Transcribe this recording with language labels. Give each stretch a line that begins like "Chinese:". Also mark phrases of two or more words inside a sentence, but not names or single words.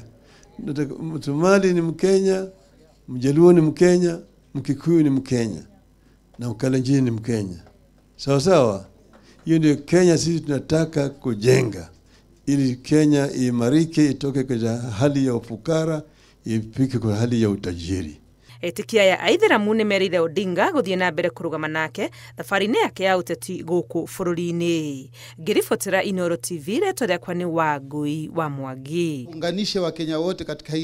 Swahili: Msomali ni Mkenya, Mjaluo ni Mkenya, Mkikuyu ni Mkenya, na Mkalenjin ni Mkenya. Sawa sawa? Hiyo ndio Kenya sisi tunataka kujenga, ili Kenya imarike, itoke kwa hali ya ufukara ifike kwa hali ya utajiri.
Kikuyu: Etĩkia ya aithĩramu nĩ merire Odinga gũthiĩ na mbere kũrũgama nake thabarĩ-inĩ yake ya ũteti gũkũ bũrũri-inĩ. Ngĩribotera Inooro TV, rĩtwa rĩakwa nĩ Wangui wa Mwangi.
Swahili: Unganishe Wakenya wote katika hili